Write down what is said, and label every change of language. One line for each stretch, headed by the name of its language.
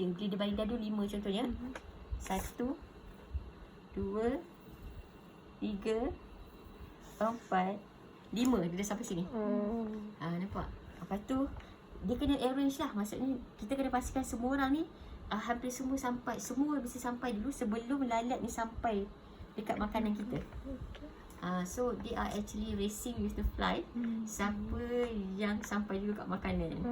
Malay: Bila dia baling dadu 5 contohnya. 1, 2, 3, 4, 5. Dia dah sampai sini. Nampak? Lepas tu dia kena arrange lah. Maksudnya kita kena pastikan semua orang ni hampir semua sampai. Semua mesti sampai dulu sebelum lalat ni sampai dekat makanan kita.
English: So they are actually racing with the fly.
Malay: Siapa yang sampai dulu kat makanan.